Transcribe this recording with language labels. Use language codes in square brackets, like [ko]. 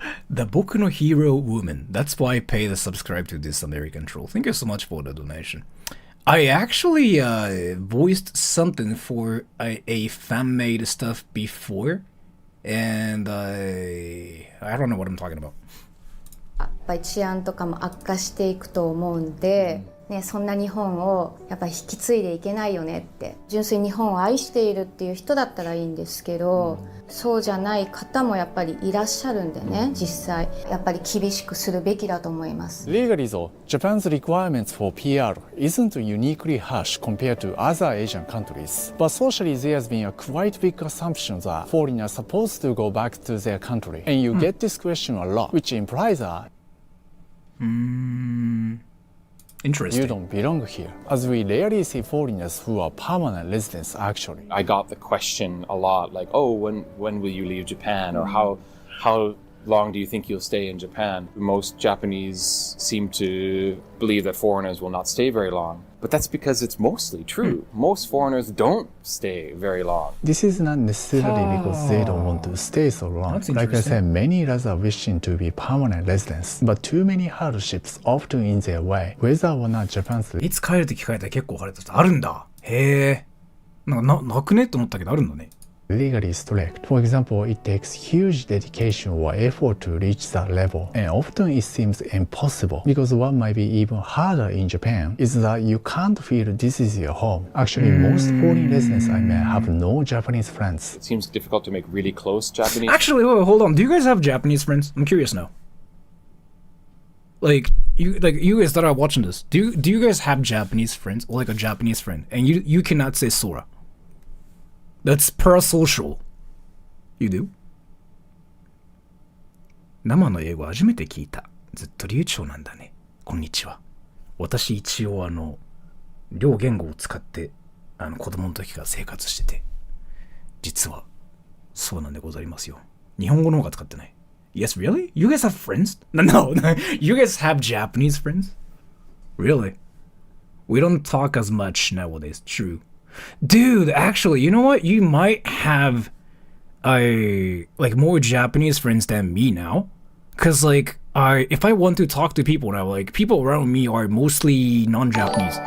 [en] The Boku no Hero woman. That's why I pay the subscribe to this American troll. Thank you so much for the donation. I actually voiced something for a fan-made stuff before, and I don't know what I'm talking about. [ja] やっぱり治安とかも悪化していくと思うんで、ね、そんな日本をやっぱり引き継いでいけないよねって、純粋に日本を愛しているっていう人だったらいいんですけど、そうじゃない方もやっぱりいらっしゃるんでね、実際やっぱり厳しくするべきだと思います。 [en] Legally though, Japan's requirements for PR isn't uniquely harsh compared to other Asian countries. But socially there has been a quite big assumption that foreigners are supposed to go back to their country. And you get this question a lot, which implies that interesting. You don't belong here, as we rarely see foreigners who are permanent residents actually. I got the question a lot, like, oh, when will you leave Japan? Or how long do you think you'll stay in Japan? Most Japanese seem to believe that foreigners will not stay very long. But that's because it's mostly true. Most foreigners don't stay very long. This is not necessarily because they don't want to stay so long. Like I said, many rather wishing to be permanent residents, but too many hardships often in their way, whether or not Japan's... [ja] いつ帰るって聞かれたら結構晴れた人あるんだ。へえ。なくねと思ったけどあるんだね。 [en] Legally strict. For example, it takes huge dedication or effort to reach that level, and often it seems impossible because what might be even harder in Japan is that you can't feel this is your home. Actually, most foreign residents I met have no Japanese friends. It seems difficult to make really close Japanese. Actually, wait, hold on. Do you guys have Japanese friends? I'm curious now. Like you guys that are watching this, do you guys have Japanese friends or like a Japanese friend, and you cannot say Sora? That's parasocial. You do? [ja] 生の英語初めて聞いた。ずっと流暢なんだね。こんにちは。私一応両言語を使って子供の時から生活してて、実はそうなんでございますよ。日本語の方が使ってない。 [en] Yes, really? You guys have friends? No, you guys have Japanese friends? Really? We don't talk as much nowadays. True. Dude, actually, you know what? You might have like more Japanese friends than me now. Cause like if I want to talk to people now, like people around me are mostly non-Japanese.